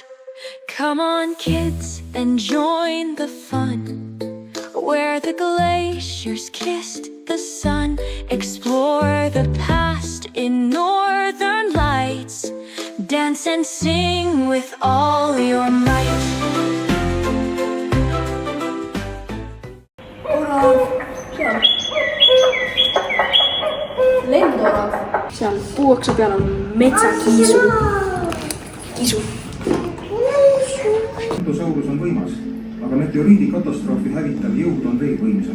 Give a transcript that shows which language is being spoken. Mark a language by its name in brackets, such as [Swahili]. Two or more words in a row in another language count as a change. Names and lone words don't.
[English] Come on kids and join the fun, where the glaciers kissed the sun. Explore the past in northern lights, dance and sing with all your might. [Estonian] Orav, seal. Lendorav. Seal puuakse peal on metsakiisu. Kiisu. Brontosaurus on võimas, aga meteoriidikatastroofi hävitav jõud on veel võimsam.